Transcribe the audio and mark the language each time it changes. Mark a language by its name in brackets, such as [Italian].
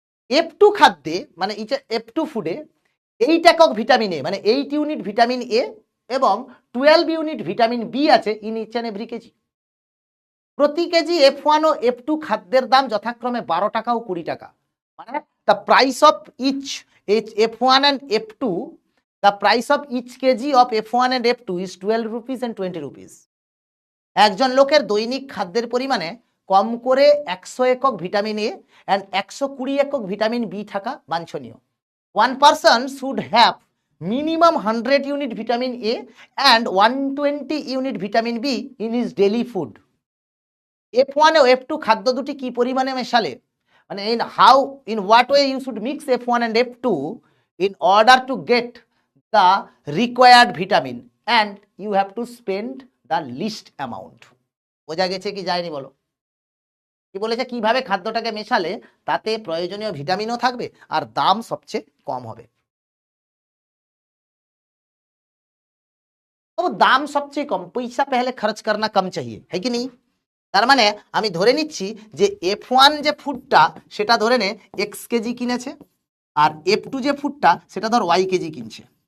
[Bangla] F2 খাদ্যে মানে F2 ফুডে 8 একক ভিটামিন এ মানে 8 ইউনিট ভিটামিন এ এবং 12 ইউনিট ভিটামিন বি আছে [English] In each and every kg. [Bangla] প্রতি কেজি F1 ও F2 খাদ্যের দাম যথাক্রমে 12 টাকা ও 20 টাকা। মানে [English] The price of each F1 and F2, the price of each kg of F1 and F2 is 12 rupees and 20 rupees. [Bangla] একজন লোকের দৈনিক খাদ্যের পরিমাণে কম করে 100 একক ভিটামিন এ and 120 একক ভিটামিন বি থাকা বাঞ্ছনীয়। [English] One person should have minimum 100 unit vitamin A and 120 unit vitamin B in his daily food. [Bangla] F1 O F2 খাদ্য দুটি কি পরিমাণে মেশালে, মানে [English] in what way you should mix F1 and F2 in order to get the required vitamin and you have to spend the least amount. [Bangla] বোঝা গেছে কি যায়নি বলো? কি বলেছে? কিভাবে খাদ্যটাকে মেশালে তাতে প্রয়োজনীয় ভিটামিনও থাকবে আর দাম সবচেয়ে কম হবে। দাম সবচেয়ে কম, [Hindi] পয়সা পেহলে খরচ করনা কম চাহিয়ে, হ্যাঁ কি নেই? [Bangla] তার মানে আমি ধরে নিচ্ছি যে F1 যে ফুডটা সেটা ধরে নে x কেজি কিনেছে, আর F2 যে ফুডটা সেটা ধর y কেজি কিনছে।